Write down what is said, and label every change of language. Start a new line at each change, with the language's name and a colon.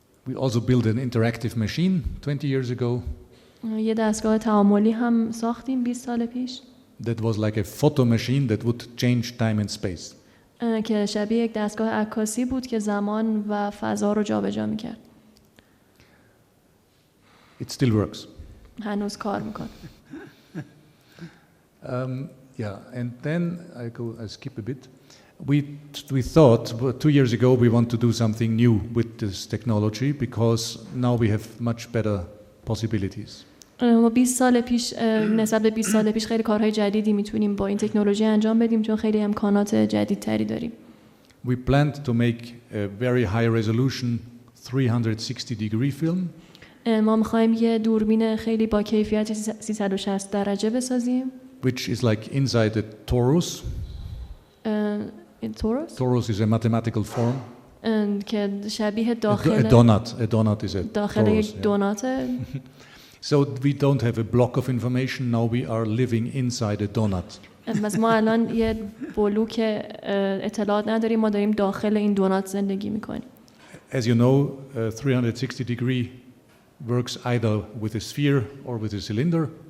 English: We also built an interactive machine 20 years ago.
Persian: یه دستگاه تعاملی هم ساختیم 20 سال پیش.
English: That was like a photo machine that would change time and space.
Persian: که شبیه یک دستگاه عکاسی بود که زمان و فضا رو جابجا می‌کرد.
English: It still works.
Persian: هنوز کار می‌کنه.
English: Yeah, and then I skip a bit. We thought 2 years ago we want to do something new with this technology because now we have much better possibilities.
Persian: ما 20 سال پیش نسبت به 20 سال پیش خیلی کارهای جدیدی میتونیم با این تکنولوژی انجام بدیم چون خیلی امکانات جدیدتری داریم.
English: We planned to make a very high resolution 360 degree film.
Persian: ما می‌خوایم یه دوربین خیلی با کیفیت 360 درجه بسازیم.
English: Which is like inside a torus. Torus? Torus is a mathematical form.
Persian: که شبیه داخل
English: A donut is a
Persian: داخل یک دونات.
English: So we don't have a block of information. Now we are living inside a donut.
Persian: بس ما الان یه بلوک اطلاعات نداریم، ما داریم داخل این دونات زندگی میکنیم.
English: As you know, 360 degree works either with a sphere or with a cylinder.